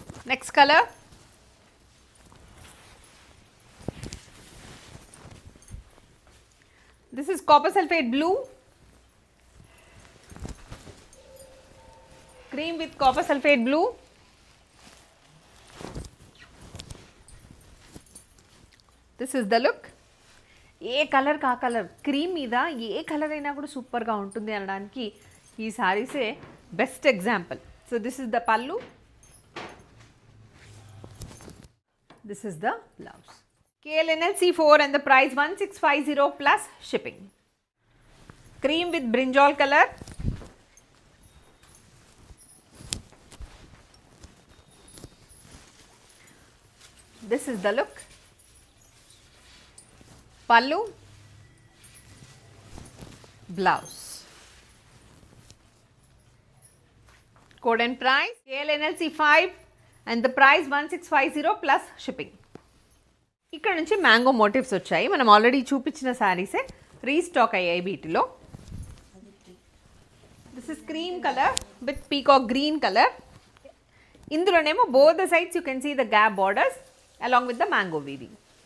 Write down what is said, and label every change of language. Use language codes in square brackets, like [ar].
[en] Next color, this is copper sulphate blue, cream with copper sulphate blue, this is the look. [te] ఏ colour కా colour, cream మీద ఏ colour అయినా కూడా సూపర్గా ఉంటుంది అనడానికి ఈ సారీసే best example. [en] So this is the pallu, this is the blouse. KLNLC4 and the price 1650 plus shipping. Cream with brinjal color, this is the look. Pallu, blouse. Code and price KLNLC5 and the price 1650 plus shipping. [te] ఇక్కడ నుంచి mango motifs వచ్చాయి, మనం already చూపించిన శారీసే restock అయ్యాయి వీటిలో. [en] This is cream colour with peacock green colour. [te] ఇందులోనేమో [en] Both the sides you can see the gap borders along with the mango weaving.